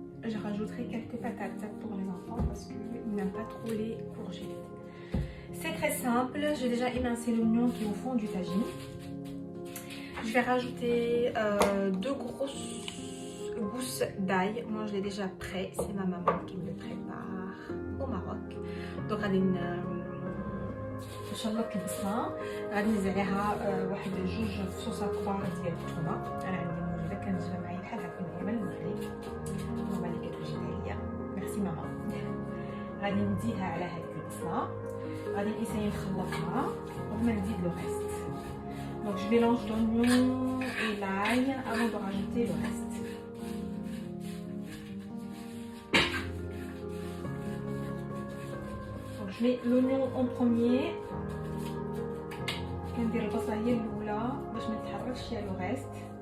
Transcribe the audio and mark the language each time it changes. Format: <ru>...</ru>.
<fr>Je rajouterai quelques patates pour les enfants parce qu'ils n'aiment pas trop les courgettes. C'est très simple. J'ai déjà émincé l'oignon qui est au fond du tagine. Je vais rajouter 2 grosses gousses d'ail. Moi, je l'ai déjà prêt. C'est ma maman qui me le prépare au Maroc.</fr> <ar>Donc, غادي نشلط البصله، غادي نزيد عليها واحد 2 فصوصات كبار ديال الثومه. انا عندي موجوده كنجيبها معايا بحال هكا من المغرب. ماما اللي كتوجدها ليا، ميرسي ماما. غادي نزيدها على هذيك البصله، غادي نسيي نخلطها قبل ما نزيد</ar> <fr>لو ريست. Donc je mélange l'oignon et l'ail avant de rajouter le reste. Donc je mets l'oignon en premier.</fr> <ar>كندير البصله هي الاولى باش ما تحركش فيها</ar> <fr>لو ريست.</fr>